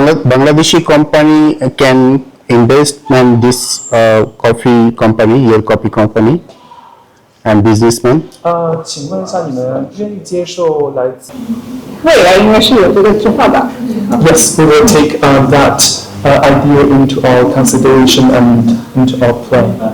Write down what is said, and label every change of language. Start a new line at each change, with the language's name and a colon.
English: Bangladeshi company can invest in this coffee company, your coffee company, and businessman.
Chinese: 请问一下，你们愿意接受来自？未来应该是有这个计划吧。
English: Yes, we will take that idea into our consideration and into our plan.